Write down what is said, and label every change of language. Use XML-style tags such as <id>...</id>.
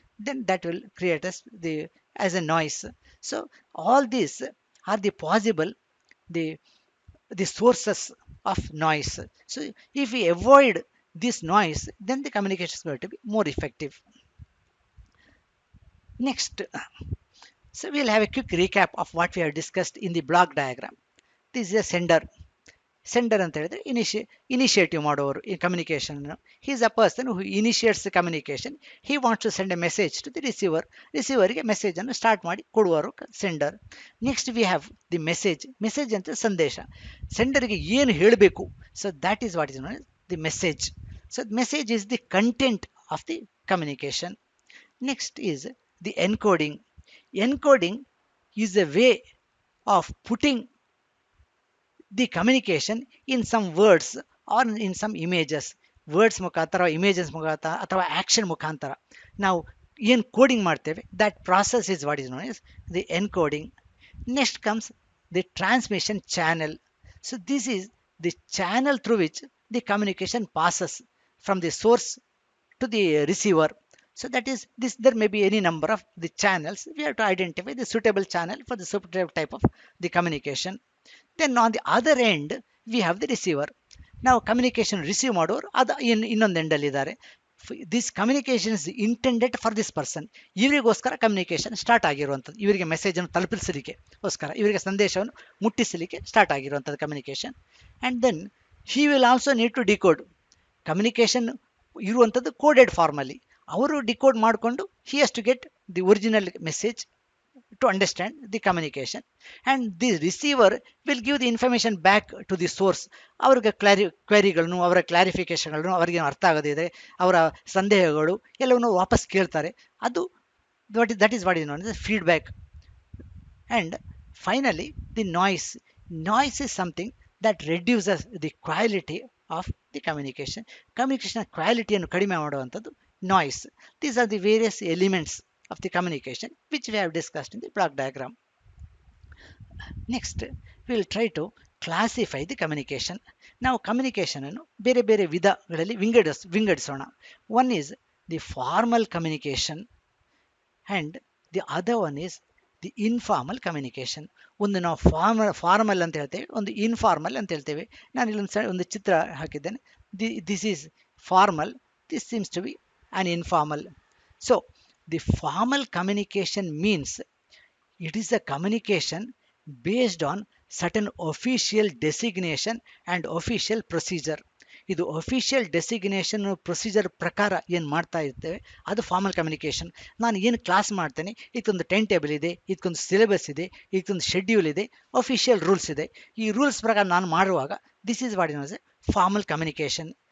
<en>Then that will create as a noise. So all these are the possible the sources of noise. So if we avoid this noise, then the communication is going to be more effective. Next, so we'll have a quick recap of what we have discussed in the block diagram. This is a sender</en> <kn>ಅಂತ ಹೇಳಿದ್ರೆ initiative ಮಾಡೋರು ಈ communication.</kn> <en>He is a person who initiates the communication. He wants to send a message to the ರಿಸೀವರ್ಗೆ</en> <kn>message ಅನ್ನು start ಮಾಡಿ ಕೊಡುವರು sender.</kn> <en>next we have the message</en> <kn>ಅಂತ ಸಂದೇಶ, ಸೆಂಡರ್ಗೆ ಏನು ಹೇಳಬೇಕು.</kn> <en>So that is what is known the message. So message is the content of the communication. Next is the encoding. Encoding is a way of putting the communication in some words or in some images.</en> <kn>Words ಮುಖಾಂತರ, images ಮುಖಾಂತರ ಅಥವಾ action ಮುಖಾಂತರ ನಾವು ಏನು coding ಮಾಡ್ತೇವೆ,</kn> <en>That process is what is known as the encoding. Next comes the transmission channel. So this is the channel through which the communication passes from the source to the receiver. So that is this, there may be any number of the channels. We have to identify the suitable channel for the suitable type of the communication. Then on the other end we have the receiver.</en> <kn>ನಾವು communication receive ಮಾಡೋರು ಅದು ಇನ್ನೊಂದು ಎಂಡಲ್ಲಿ ಇದ್ದಾರೆ.</kn> <en>This communication is intended for this person.</en> <kn>ಇವರಿಗೋಸ್ಕರ communication start ಆಗಿರುವಂಥದ್ದು, ಇವರಿಗೆ ಮೆಸೇಜನ್ನು ತಲುಪಿಸಲಿಕ್ಕೋಸ್ಕರ, ಇವರಿಗೆ ಸಂದೇಶವನ್ನು ಮುಟ್ಟಿಸಲಿಕ್ಕೆ start ಆಗಿರುವಂಥದ್ದು communication.</kn> <en>And then he will also need to decode.</en> <kn>Communication ಇರುವಂಥದ್ದು ಕೋಡೆಡ್ ಫಾರ್ಮಲ್ಲಿ, ಅವರು ಡಿಕೋಡ್ ಮಾಡಿಕೊಂಡು</kn> <en>He has to get the original message to understand the communication, and the receiver will give the information back to the source.</en> <kn>ಅವ್ರಿಗೆ ಕ್ವೆರಿಗಳನ್ನು, ಅವರ ಕ್ಲಾರಿಫಿಕೇಶನ್ಗಳನ್ನು, ಅವರಿಗೆ ಅರ್ಥ ಆಗದಿದೆ ಅವರ ಸಂದೇಹಗಳು ಎಲ್ಲವನ್ನು ವಾಪಸ್ ಕೇಳ್ತಾರೆ.</kn> <en>ಅದು that is what is known as feedback. And finally, the noise is something that reduces the quality of the communication.</en> <kn>Communication ಕ್ವಾಲಿಟಿಯನ್ನು ಕಡಿಮೆ ಮಾಡುವಂಥದ್ದು noise.</kn> <en>These are the various elements of the communication which we have discussed in the block diagram. Next, we will try to classify the communication.</en> <kn>ನಾವು communication ಅನ್ನು ಬೇರೆ ಬೇರೆ ವಿಧಗಳಲ್ಲಿ ವಿಂಗಡಿಸೋಣ.</kn> <en>One is the formal communication and the other one is the informal communication.</en> <kn>ಒಂದು ನಾವು formal ಅಂತ ಹೇಳ್ತೇವೆ, ಒಂದು ಇನ್ಫಾರ್ಮಲ್ ಅಂತ ಹೇಳ್ತೇವೆ. ನಾನು ಇಲ್ಲೊಂದು ಒಂದು ಚಿತ್ರ ಹಾಕಿದ್ದೇನೆ.</kn> <en>This is formal, this seems to be an informal. So the formal communication means it is a communication based on certain official designation and official procedure.</en> <kn>ಇದು ಅಫಿಷಿಯಲ್ ಡೆಸಿಗ್ನೇಷನ್ ಪ್ರೊಸೀಜರ್ ಪ್ರಕಾರ ಏನು ಮಾಡ್ತಾ ಇರ್ತೇವೆ ಅದು ಫಾರ್ಮಲ್ ಕಮ್ಯುನಿಕೇಷನ್. ನಾನು ಏನು class ಮಾಡ್ತೇನೆ, ಇದಕ್ಕೊಂದು ಟೈಮ್ ಟೇಬಲ್ ಇದೆ, ಇದಕ್ಕೊಂದು ಸಿಲೆಬಸ್ ಇದೆ, ಇದಕ್ಕೊಂದು ಶೆಡ್ಯೂಲ್ ಇದೆ, ಅಫಿಷಿಯಲ್ ರೂಲ್ಸ್ ಇದೆ. ಈ ರೂಲ್ಸ್ ಪ್ರಕಾರ ನಾನು ಮಾಡುವಾಗ</kn> <en>This is what is a formal communication.</en>